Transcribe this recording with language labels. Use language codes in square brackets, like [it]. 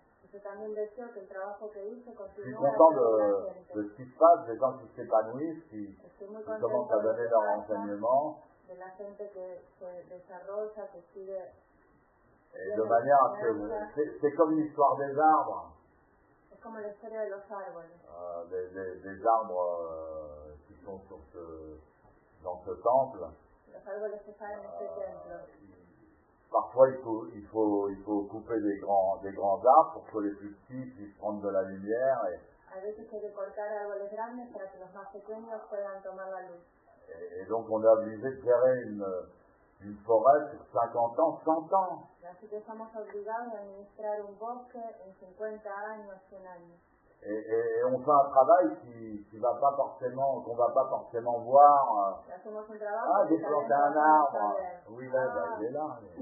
[es] Yo también deseo que el trabajo que hice continúe. [fr] Je suis content de ce qui se passe, des gens qui s'épanouissent, qui commencent à donner leurs renseignements. [es] De la gente que se desarrolla, que sigue. [fr] Et de manière à ce que c'est comme l'histoire des arbres. [es] Es como la historia de los árboles. [fr] Des arbres qui sont dans ce temple. [es] Los árboles que están en este templo. [fr] Parfois il faut couper des grands arbres pour que les plus petits puissent prendre de la lumière. [es] A veces hay que cortar árboles grandes para que los más pequeños puedan tomar la luz. [fr] Et donc on est obligé de gérer une forêt sur 50 ans, 100 ans. [es] Así que estamos obligados a administrar un bosque en 50 años, 100 años. [fr] Et on fait un travail qu'on va pas forcément voir. Ah, j'ai planté un arbre. Oui, là, il est là.